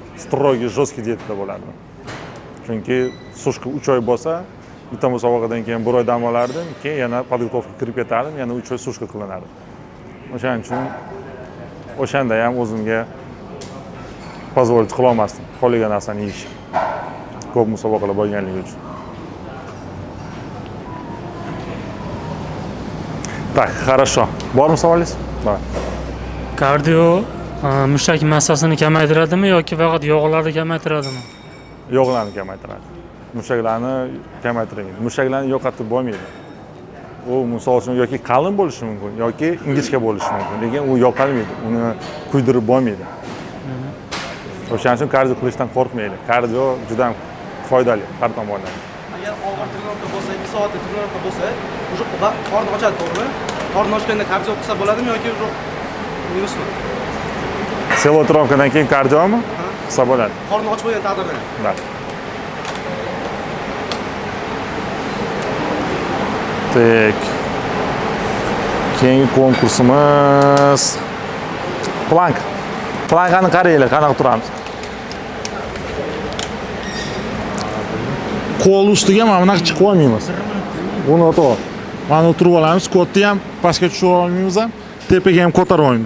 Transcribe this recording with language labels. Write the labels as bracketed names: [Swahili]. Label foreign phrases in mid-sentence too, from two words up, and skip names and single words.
[Russian] Строгий, жёсткий [Uzbek] diyetda bo'lardim. Chunki sushka 3 oy bo'lsa, bitta musobaqadan keyin 1 oy dam olardim, keyin yana podgotовка kirib ketardim, yana 3 oy sushka qilinardi. O'shaning uchun o'shanda ham o'zimga позволить qila olmasdim. Qolgan narsani yeyish. Ko'p musobaqalar bo'lganligi uchun. [Russian] Так, хорошо. [Uzbek] Bormi savolingiz? Bor. Kardio mushak massasini kamaytiradimi yoki faqat yog'larni kamaytiradimi? yog'larni kamaytiradi. Mushaklarni kamaytirmaydi. Mushaklarni yo'qotib bo'lmaydi. U misol uchun yoki qalin bo'lishi mumkin yoki ingichka bo'lishi mumkin, lekin u yo'qolmaydi, uni kuydirib bo'lmaydi. O'shaning uchun kardio qilishdan qo'rqmaydi. Kardio juda ham foydali har tomondan. Agar og'ir trenirovka bo'lsa, 2 soatlik trenirovka bo'lsa, уже qorni ochadi, to'g'rimi? Qorni ochganda kardio qilsa bo'ladimi yoki minusmi? Selotronovkadan keyin kardiomi? Qilsa bo'ladi. Qorni ochib qo'ygan taqdirda. [Russian] Да. Так. [Uzbek] Keyingi konkursimiz plank. Plankani qaranglar, qanaqa turamiz. Qo'l ustiga mana bunaqa chiqib olmaymiz. Buni to'g'ri. Mana o'tirib olamiz, skotni ham pastga tushira olmaymiz ham, tepaga ham ko'tara olmaymiz.